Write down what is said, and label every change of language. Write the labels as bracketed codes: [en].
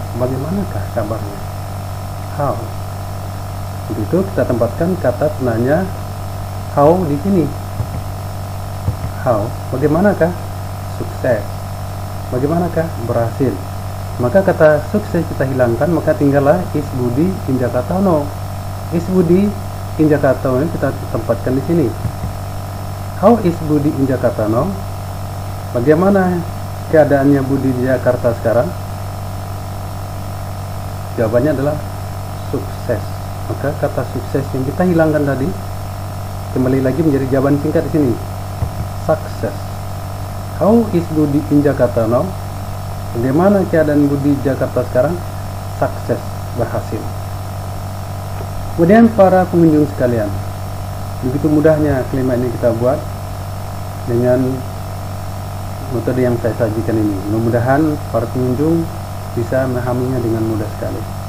[id] Bagaimanakah kabarnya? [en] How. [id] Untuk itu kita tempatkan kata penanya how di sini. [en] How. [id] Bagaimanakah sukses? Bagaimanakah berhasil? Maka kata sukses kita hilangkan, maka tinggallah [en] is Budi in Jakarta no. Is Budi in Jakarta [id] ini kita tempatkan di sini. [en] How is Budi in Jakarta no? [id] Bagaimana keadaannya Budi di Jakarta sekarang? Jawabannya adalah sukses. Maka kata sukses yang kita hilangkan tadi kembali lagi menjadi jawaban singkat di sini. [en] Success. How is Budi in Jakarta now? [id] Bagaimana keadaan Budi Jakarta sekarang? Sukses, berhasil. Kemudian para pengunjung sekalian, begitu mudahnya kalimat ini kita buat dengan metode yang saya sajikan ini. Mudah-mudahan para pengunjung bisa memahaminya dengan mudah sekali.